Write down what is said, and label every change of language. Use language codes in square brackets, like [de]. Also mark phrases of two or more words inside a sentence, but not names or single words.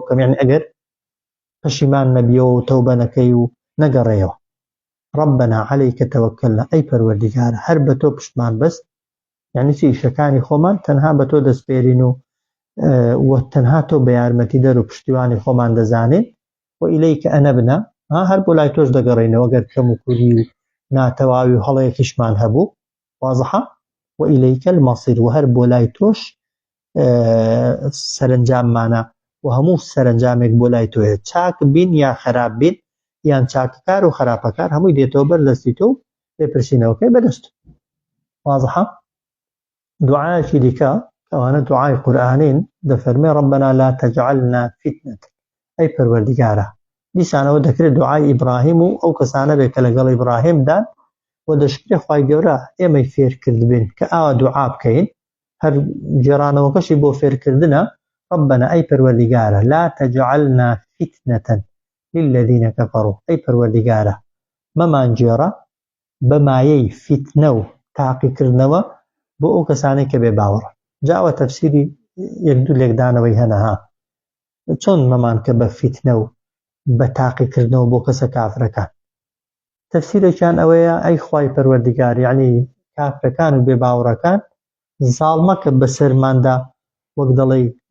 [ckb] بکەم یعنی ئەگەر پەشیمان نەبیەوە و تەوبە نەکەی و نەگەڕێەوە [ar] ربنا عليك توكلنا [ckb] ئەی پەروەردیگارە هەر بە تۆ پشتمان بەست یعنی چی ئیشەکانی خۆمان تەنها بە تۆ دەستپێرین و تەنها تۆ بە یارمەتی دەر و پشتیوانی خۆمان دەزانین و [ar] ئیلەیکە ئەنەبنا [ckb] هەر بۆ لای تۆش دەگەڕێنەوە گەر کەم و کوری و ناتەواوی و هەڵەیەکیشمان هەبوو واضحە و [ar] ئیلەیکە المەصیر [ckb] و هەر بۆ لای تۆش سەرنجاممانە و هەموو سەرنجامێک بۆ لای تۆیە چاک بین یا خراپ بین یان چاکەکار و خراپەکار هەمووی دێتەوە بەردەستی تۆ لێپرسینەوەکەی بەدەست واضحە دوعایەکی دیکە ئەوانە دوعای قورئانین دەفەرمێ [ar] ربنا لا تجعلنا فتنة [ckb] ئەی پەروەردیگارە دیسانەوە دەکرێت دوعای ئیبراهیم و ئەو کەسانە بێت کە لەگەڵ ئیبراهیمدان و دەشکرێ خوای گەورە ئێمەی فێرکرد بین کە ئاوا دوعا بکەین هەر جێرانەوەکەشی بۆ فێرکردنە ربنا ئەی پەروەردیگارە [ar] لا تجعلنا فتنة للذين كفروا [ckb] ئەی پەروەردیگارە مەمان جێڕە بەمایەی فتنە و تاقیکردنەوە بۆ ئەو کەسانەی کە بێ باوەڕن جاوە تەفسیری یەک دوو لێکدانەوەی هەنەها چۆن مەمان کە بە فتنە و بە تاقیکردنەوە بۆ کەسە کافرەکان تەفسیرێکیان ئەوەیە ئەی خوای پەروەردیگار یعنی کافرەکان و بێ باوەڕەکان زاڵ مەکە بەسەرماندا وەک دەڵێ